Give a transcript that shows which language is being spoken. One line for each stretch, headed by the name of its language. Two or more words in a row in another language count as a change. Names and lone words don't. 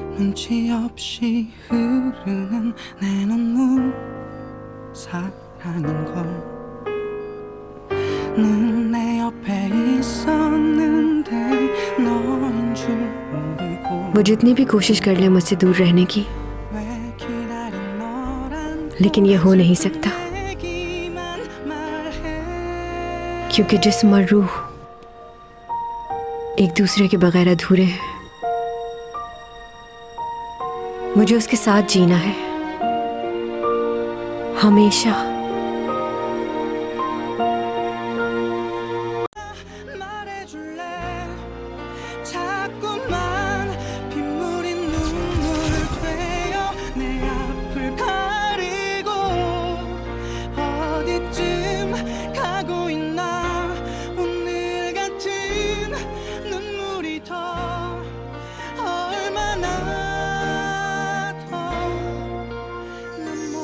Korean: 눈치 없이 흐르는 내 눈물 사랑인 걸 늘 내 옆에 있었는데 너인 줄 모르고
Hindi: वो जितनी भी कोशिश कर ले मुझसे दूर रहने की, लेकिन ये हो नहीं सकता, क्योंकि जिस्म और रूह एक दूसरे के बगैर अधूरे हैं। मुझे उसके साथ जीना है, हमेशा।
Korean: 자꾸만 빗물인 눈물 되어 내 앞을 가리고 어디쯤 가고 있나 오늘 같은 눈물이 더 얼마나 더난